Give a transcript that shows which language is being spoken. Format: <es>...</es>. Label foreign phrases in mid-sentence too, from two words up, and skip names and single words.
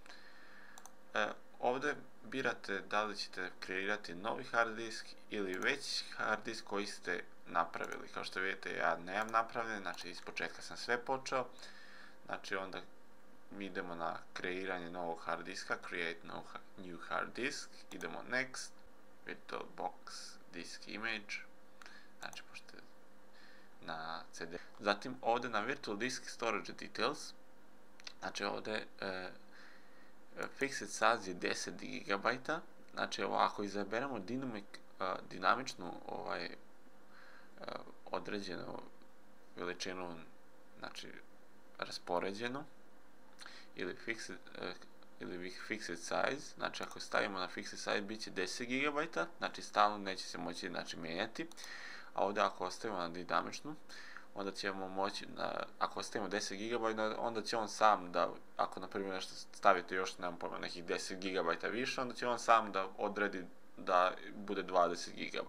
<bs>Ovdje birate da li ćete kreirati novi</bs> <en>hard disk</en> <bs>ili već</bs> <en>hard disk</en> <bs>koji ste napravili. Kao što vidite ja nemam napravljen, znači iz početka sam sve počeo. Znači onda mi idemo na kreiranje novog hard diska,</bs> <en>create new hard disk,</en> <bs>idemo next,</bs> <en>VirtualBox disk image,</en> <bs>znači pošto na CD. Zatim ovdje na</bs> <en>Virtual Disk Storage Details,</en> <bs>znači ovdje</bs> <en>fixed size</en> <bs>je 10 GB, znači ako izaberemo dinamičnu određenu veličinu, znači raspoređenu ili</bs> <en>fixed size,</en> <bs>znači ako stavimo na</bs> <en>fixed size</en> <bs>bit će 10 GB, znači stalno neće se moći mijenjati, a ovdje ako ostavimo na dinamičnu, onda ćemo moći, ako ostavimo 10 GB, onda će on sam da, ako na primjer nešto stavite još, nemam pojma, nekih 10 GB više, onda će on sam da odredi da bude 20 GB.</bs>